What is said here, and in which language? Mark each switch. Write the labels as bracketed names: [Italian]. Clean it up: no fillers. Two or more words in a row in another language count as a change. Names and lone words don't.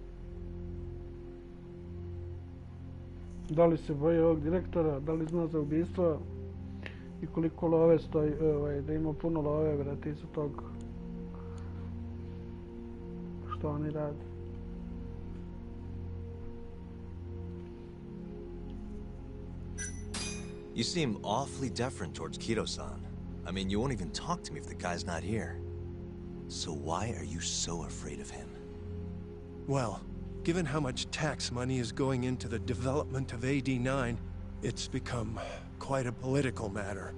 [Serbian] Da li se boji ovog direktora, da li zna za ubistvo i koliko love stoji, da ima puno love, brate, iza tog što oni rade. [English] You seem awfully deferent towards Kido-san. I mean, you won't even talk to me if the guy's not here. So why are you so afraid of him? Well, given how much tax money is going into the development of AD9, it's become quite a political matter.